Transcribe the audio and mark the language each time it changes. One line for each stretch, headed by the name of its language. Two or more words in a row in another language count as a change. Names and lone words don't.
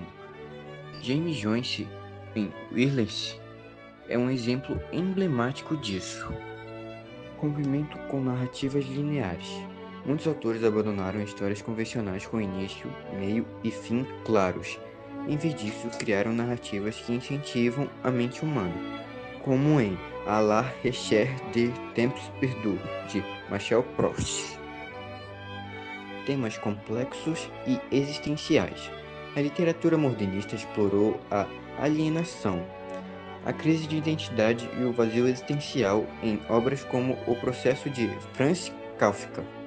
Portuguese: James Joyce, em Wireless, é um exemplo emblemático disso. Rompimento com narrativas lineares. Muitos autores abandonaram histórias convencionais com início, meio e fim claros. Em vez disso, criaram narrativas que incentivam a mente humana, como em A la recherche de temps perdus, de Marcel Proust. Temas complexos e existenciais. A literatura modernista explorou a alienação, a crise de identidade e o vazio existencial em obras como O Processo de Franz Kafka.